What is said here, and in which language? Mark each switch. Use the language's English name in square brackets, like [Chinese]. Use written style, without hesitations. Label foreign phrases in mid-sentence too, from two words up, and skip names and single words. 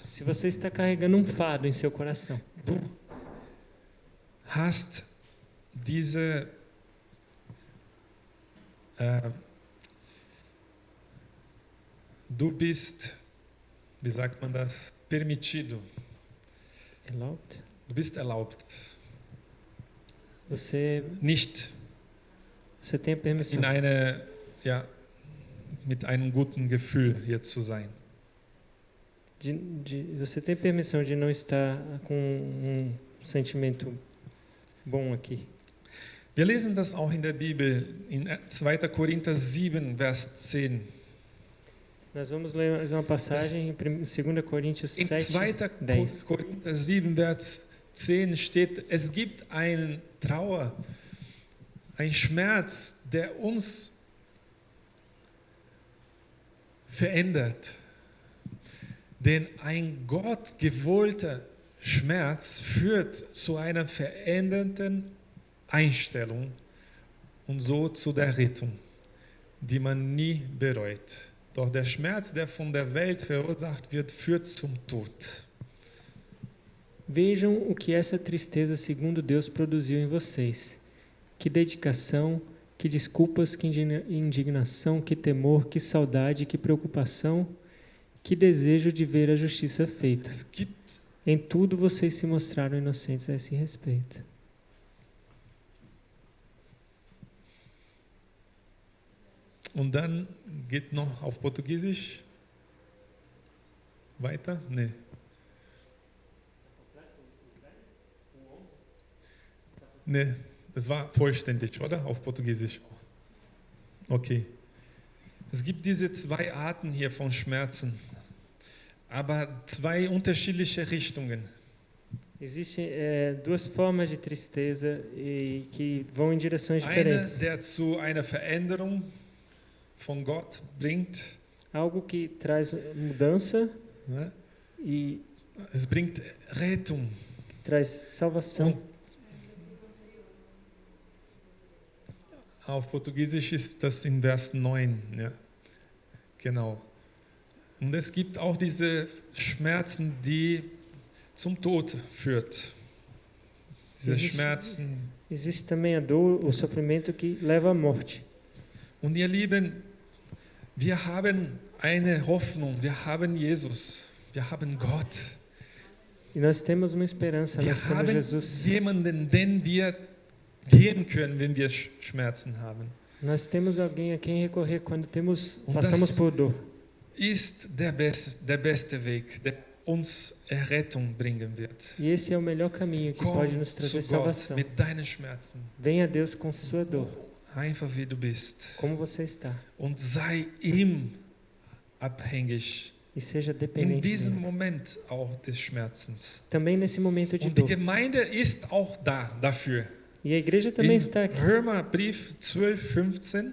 [Portuguese] Se você está carregando um fardo em seu coração, [German] du hast diese du bist, wie sagt man das, permitido. Erlaubt. Du bist erlaubt. [Portuguese] Você [German] Nicht [Portuguese] tem a permissão. [German] mit einem guten Gefühl hier zu sein. [Portuguese] Você tem permissão de não estar com sentimento bom aqui. [German] Wir lesen das auch in der Bibel, in 2. Korinther 7, Vers 10. [Portuguese] Nós vamos ler mais uma passagem em 2 Coríntios [German] In 7, 2. 10. Korinther 7, Vers 10 steht, es gibt einen Trauer, ein Schmerz, der uns verändert. Denn ein Gott gewollter Schmerz führt zu einer veränderten Einstellung und so zu der Rettung, die man nie bereut. Doch der Schmerz, der von der Welt verursacht wird, führt zum Tod. [Portuguese] Vejam o que essa tristeza segundo Deus produziu em vocês. Que dedicação, que desculpas, que indignação, que temor, que saudade, que preocupação, que desejo de ver a justiça feita. [German] Es gibt [Portuguese] Em tudo vocês se mostraram inocentes a esse respeito. [German] Und dann geht noch auf Portugiesisch weiter? Nee. Nee, das war vollständig, oder? Auf Portugiesisch. Okay. Es gibt diese zwei Arten hier von Schmerzen, aber zwei unterschiedliche Richtungen. [Portuguese] Existem duas formas de tristeza que vão em direções [German] Eine, [Portuguese] diferentes. [German] der zu einer Veränderung von Gott bringt. [Portuguese] Algo que traz mudança [German] Ne? [Portuguese] e [German] Es bringt Rettung. [Portuguese] que traz salvação. [German] Auf Portugiesisch ist das in Vers 9. Ja. Genau. Und es gibt auch diese Schmerzen, die zum Tod führt. Diese Schmerzen. [Portuguese] Existe também a dor, o sofrimento que leva à morte. [German] Und ihr Lieben, wir haben eine Hoffnung, wir haben Jesus, wir haben Gott. [Portuguese] E nós temos uma esperança, [German] Wir [Portuguese] nós temos [German] haben Jesus. jemanden, den wir gehen können, wenn wir Schmerzen haben. [Portuguese] Nós temos alguém a quem recorrer quando [German] Und [Portuguese] passamos [German] das [Portuguese] por dor. [German] ist der beste Weg, der uns Errettung bringen wird. [Portuguese] E esse é o melhor caminho que pode [German] Komm [Portuguese] nos [German] zu [Portuguese] trazer [German] Gott [Portuguese] salvação. [German] mit deinen Schmerzen, [Portuguese] Venha a Deus com sua dor, [German] einfach wie du bist. [Portuguese] como você está, [German] Und sei ihm abhängig. [Portuguese] e seja [German] In [Portuguese] dependente [German] diesem [Portuguese] dele. [German] Moment auch des Schmerzens. [Portuguese] Também nesse momento de [German] Und die [Portuguese] dor. [German] Gemeinde ist auch da dafür. [Portuguese] E a igreja também [German] In [Portuguese] está aqui, [German] Römerbrief 12, 15